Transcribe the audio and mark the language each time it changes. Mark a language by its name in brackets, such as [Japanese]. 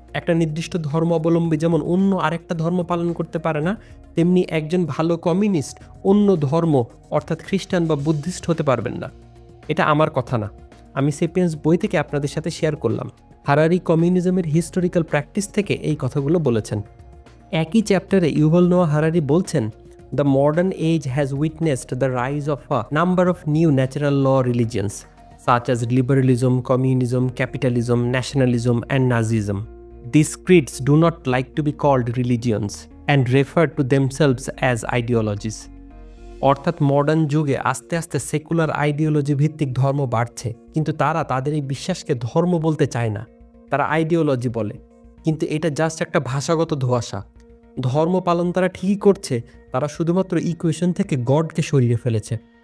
[Bangla] একটা নির্দিষ্ট ধর্ম অবলম্বী যেমন অন্য আরেকটা ধর্ম পালন করতে পারে না, তেমনি একজন ভালো কমিউনিস্ট অন্য ধর্ম অর্থাৎ খ্রিস্টান বা বুদ্ধিস্ট হতে পারবেন না। এটা আমার কথা না, আমি সেপিয়েন্স বই থেকে আপনাদের সাথে শেয়ার করলাম। হারারি কমিউনিজমের হিস্টোরিক্যাল প্র্যাকটিস থেকে এই কথাগুলো বলেছেন। একই চ্যাপ্টারে ইউভাল নোয়া হারারি বলছেন, [English] The modern age has witnessed the rise of a number of new natural law religions, such as liberalism, communism, capitalism, nationalism, and Nazism. These creeds do not like to be called religions and refer to themselves as ideologies. [Bangla] অর্থাৎ modern যুগে আস্তে আস্তে secular ideology ভিত্তিক ধর্ম বাড়ছে, কিন্তু তারা তাদের এই বিশ্বাসকে ধর্ম বলতে চায় না, তারা আইডিওলজি বলে। কিন্তু এটা জাস্ট একটা ভাষাগত ধোঁয়াশা। ধর্ম পালন তারা ঠিকই করছে, তারা শুধুমাত্র ইকুয়েশন থেকে গডকে সরিয়ে ফেলেছে।